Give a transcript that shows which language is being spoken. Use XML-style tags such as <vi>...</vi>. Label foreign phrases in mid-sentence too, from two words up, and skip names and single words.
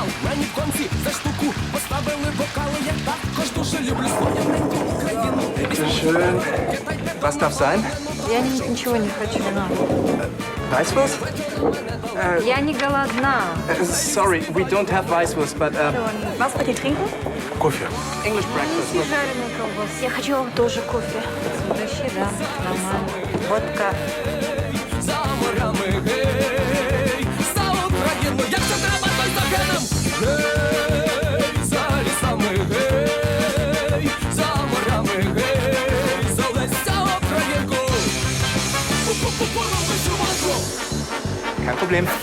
<uk>Мені в конці за штуку поставили вокали. Я також дуже люблю свою неньку Україну.</uk> <de>Bitteschön. Was darf sein?</de> <ru>Я ничего не хочу, вина.</ru> <de>Weißwurst?</de> <ru>Я не голодна.</ru> <en>Sorry, we don't have Weißwurst, but...</en> <de>Was wollt ihr trinken?</de> <en>Кофе. English breakfast.</en> <ru>Жареные колбасы. Я хочу тоже кофе. Вообще, да, нормально. Водка.</ru> <uk>За морями, гей, за Україну. Якщо треба, то й за геном. Гей, за лісами, гей, за морями, гей, за Леся Українку.</uk> <de>Kein Problem.</de>